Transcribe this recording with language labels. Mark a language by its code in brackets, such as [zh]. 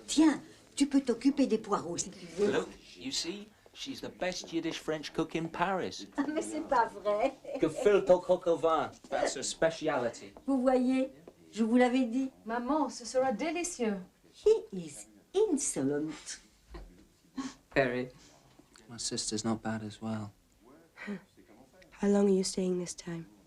[fr] Tiens, tu peux t'occuper des poireaux si tu veux. [en] Look, you see? She's the best Yiddish French cook in Paris. [fr] Ah, mais c'est pas vrai. [en] Gefülltes coq au vin. That's her speciality. [fr] Vous voyez, je vous l'avais dit. Maman, ce sera délicieux. [en] He is insolent. Very. My sister's not bad as well. How long are you staying this time?